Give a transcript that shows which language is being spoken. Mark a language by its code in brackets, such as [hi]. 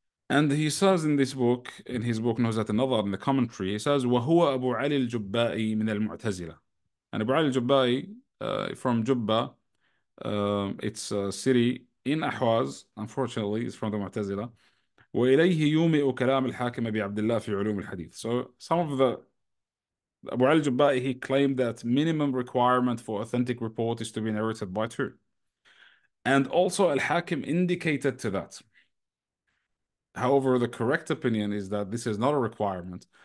[en] And he says in this book, in his book نزهة النظر, in the commentary, he says, [ar] وهو أبو علي الجبائي من المعتزلة. [en] And Abu Ali al-Jubba'i from Jubba, it's a city in Ahwaz, unfortunately, it's from the Mu'tazila. [ar] وإليه يومئ كلام الحاكم أبي عبد الله في علوم الحديث. [en] So some of the Abu Ali al-Jubba'i, he claimed that minimum requirement for authentic report is to be narrated by two. And also Al-Hakim indicated to that. However, the correct opinion is that this is not a requirement.